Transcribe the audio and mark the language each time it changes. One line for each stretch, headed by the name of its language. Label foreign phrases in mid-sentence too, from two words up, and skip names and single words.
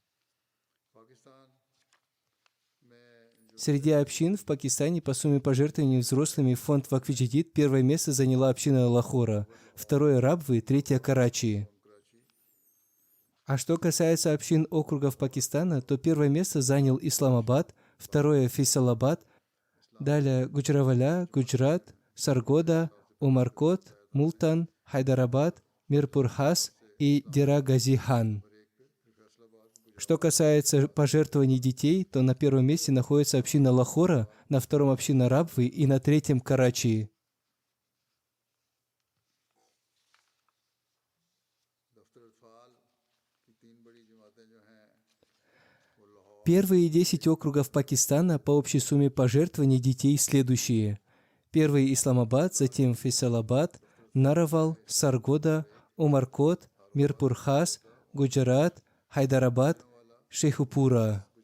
Russian: Среди общин в Пакистане по сумме пожертвований взрослыми в фонд Вакф-и-Джадид первое место заняла община Лахора, второе – Рабвы, третье – Карачи. А что касается общин округов Пакистана, то первое место занял Исламабад, второе – Фейсалабад, далее Гуджраваля, Гуджрат, Саргода, Умаркот, Мултан, Хайдарабад, Мирпур-Хас и Дера-Гази-Хан. Что касается пожертвований детей, то на первом месте находится община Лахора, на втором – община Рабвы и на третьем – Карачи. Первые 10 округов Пакистана по общей сумме пожертвований детей следующие. Первый – Исламабад, затем Фейсалабад, Наравал, Саргода, Умаркот, Мирпур-Хас, Гуджарат, Хайдарабад, Шейхупура.